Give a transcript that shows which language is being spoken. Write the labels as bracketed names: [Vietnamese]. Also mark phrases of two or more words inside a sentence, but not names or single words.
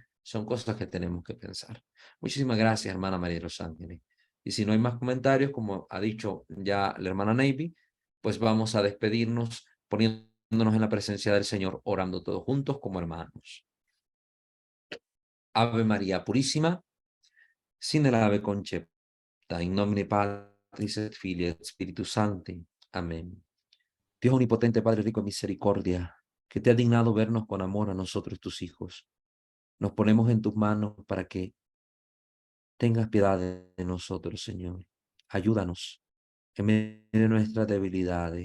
[Spanish] Son cosas que tenemos que pensar. Muchísimas gracias, hermana María de los Ángeles. Y si no hay más comentarios, como ha dicho ya la hermana Navy, pues vamos a despedirnos poniéndonos en la presencia del Señor, orando todos juntos como hermanos. Ave María Purísima, sin el ave concepta, [Latin] in nomine Patris et Filii et Spiritus Sancti. [Spanish] Amén. Dios omnipotente, Padre rico en misericordia, que te ha dignado vernos con amor a nosotros, tus hijos. Nos ponemos en tus manos para que tengas piedad de nosotros, Señor. Ayúdanos en medio de nuestras debilidades.